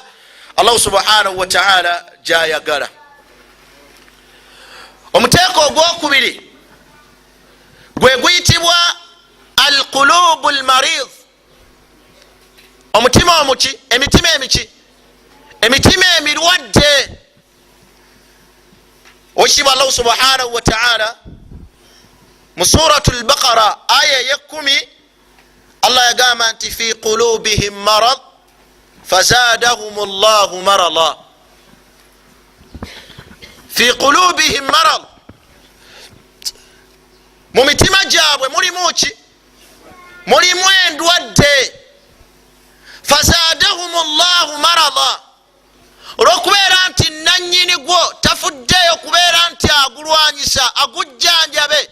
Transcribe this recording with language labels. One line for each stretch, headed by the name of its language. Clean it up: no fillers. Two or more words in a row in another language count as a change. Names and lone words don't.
Arabic: الله سبحانه وتعالى
Ganda: gyayagala. Omuteeko ogwokubiri gwe guyitibwa
Arabic: القلوب المريض,
Ganda: omutima omuki? Emitima emiki? Emitima emirwadde. Oshiba
Arabic: الله سبحانه وتعالى
Ganda: mu suratul Baqara aya 10, Allah yagamba nti
Arabic: في قلوبهم مرض فزادهم الله مرضا في قلوبهم مرض,
Ganda: mu mitima gyabwe mulimu ki? Mulimu endwadde.
Arabic: فزادهم الله مرضا,
Ganda: olwokubeera nti nanyini gwo tafuddeyo kubeera nti agulwanyisa agujjanjabe.